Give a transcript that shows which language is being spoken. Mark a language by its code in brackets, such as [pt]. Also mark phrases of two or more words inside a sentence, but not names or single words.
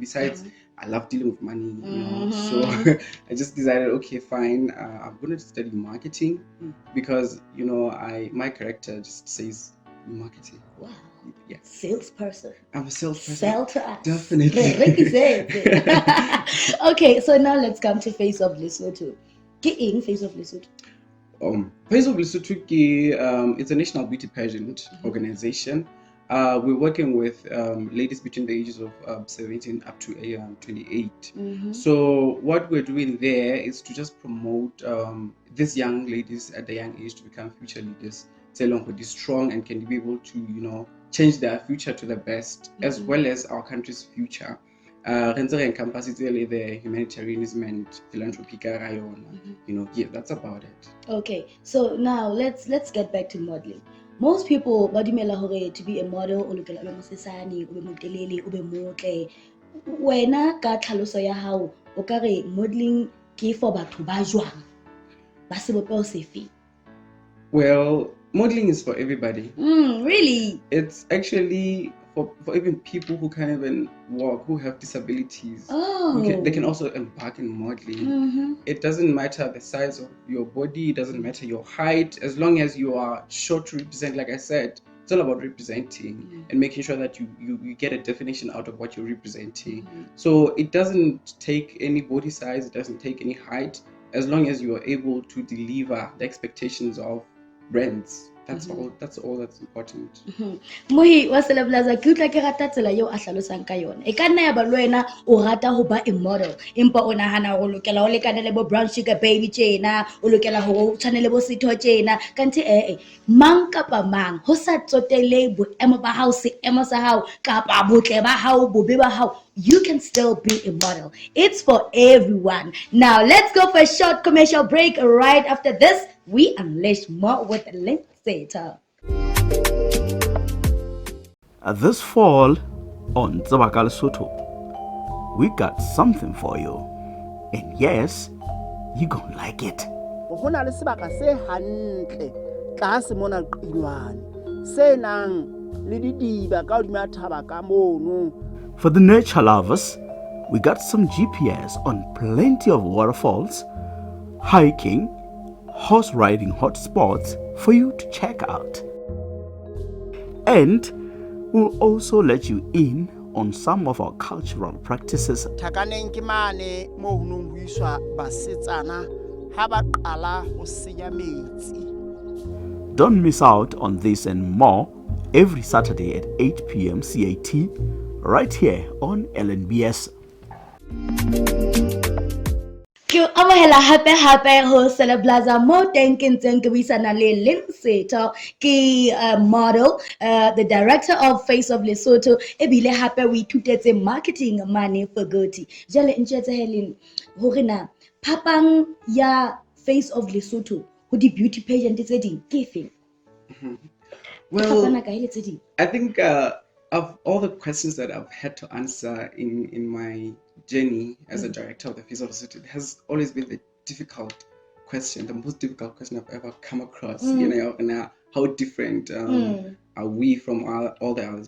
[en] Besides, I love dealing with money. So I just decided, okay, fine, I'm going to study marketing because my character just says marketing. Wow. Yeah. Salesperson. I'm a salesperson. Sell to us. Definitely. Okay, so now let's come to Face of Lesotho. [st] Ke eng Face of Lesotho? [en] Face of Lesotho, it's a national beauty pageant organization. We're working with ladies between the ages of 17 up to 28. So what we're doing there is to just promote these young ladies at the young age to become future leaders. To be strong and can be able to change their future to the best, as well as our country's future. The humanitarianism and philanthropy. That's about it. Okay, so now let's get back to modeling. Most people [st] ba dumela hore [en] to be a model [st] o lokela le mosesane o be motelele o be motle. Wena ka tlhaloso ya hao o ka re modeling ke for batho ba jwang ba sebopeo sefe? [en] Well, modeling is for everybody. Really? It's actually for even people who can't even walk, who have disabilities. They can also embark in modeling. It doesn't matter the size of your body, it doesn't matter your height, as long as you are sure to represent, like I said, It's all about representing and making sure that you get a definition out of what you're representing. So it doesn't take any body size, it doesn't take any height, as long as you are able to deliver the expectations of brands. That's all that's important. [st] Mohi wa Celeblaza ke utlwa ke rata tsela eo a hlalosang ka yona. E ka nna ya ba le wena o rata ho ba [en] a model, [st] empa o nahana ho lokela ho lekana le bo brown sugar baby tjena, o lokela ho tshwana le bo Setho tjena. Kanthi mang kapa mang ho sa tsotele boemo ba hao, seemo sa hao kapa botle ba hao, bobe ba hao, [en] you can still be a model. It's for everyone. Now let's go for a short commercial break. Right after this, we unleash more with Lintle Setho. This fall on Tsebaka Lesotho, we got something for you. And yes, you gonna like it. [st] Ho na le sebaka se hantle tlase mona qilwane se nang le didiba ka hodima thaba ka mono. [en] For the nature lovers, we got some GPS on plenty of waterfalls, hiking, horse riding hotspots for you to check out. And we'll also let you in on some of our cultural practices. [st] Thakaneng ke mane mo ho nong ho iswa basetsana ha ba qala ho senya metsi. [en] Don't miss out on this and more every Saturday at 8 p.m. CAT right here on LNBS. [st] Ke amohela hape ho Celeblaza mo teng ke ntseng ke buisana le Lintle Setho ke model, [en] the director of Face of Lesotho, [st] ebile hape o ithutetse marketing mane for Goti. Jale ntjetse Helen hore na phapang ya Face of Lesotho ho di [en] beauty pageant [st] tse ding ke efeng? [en] Well, I think of all the questions that I've had to answer in my journey as a director of the Face of Lesotho, it has always been the difficult question, the most difficult question I've ever come across. You know, and how different are we from all the others?